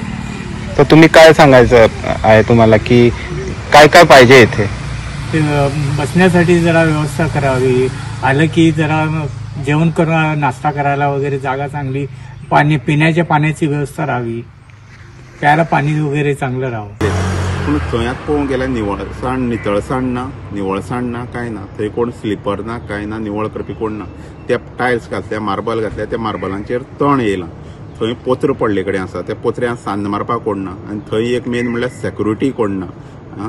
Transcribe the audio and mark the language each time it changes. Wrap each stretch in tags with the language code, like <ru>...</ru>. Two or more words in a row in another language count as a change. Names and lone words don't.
<mr>तर तुम्ही काय सांगायचं आहे तुम्हाला की काय काय पाहिजे इथे? बसण्यासाठी जरा व्यवस्था करावी, आलं की जरा जेवण करून नाश्ता करायला वगैरे जागा चांगली, पिण्याच्या पाण्याची व्यवस्था राहावी, प्यायला पाणी वगैरे चांगलं राहावं.</mr> <kok>पूण थंयात पळोवंक गेल्यार निवळसाण, नितळसाण ना, निवळसाण ना, काय ना. थंय कोण स्लिपर ना, काय ना, निवळ करपी कोण ना. ते टायल्स घातल्या, मार्बल घातल्या, त्या मार्बलांचेर तण येयलां. थंय पोत्र पडले कडेन आसा, त्या पोत्र्यांक सान्न मारपाक कोण ना. आनी थंय एक मेन म्हणल्यार सेक्युरिटी कोण ना.</kok>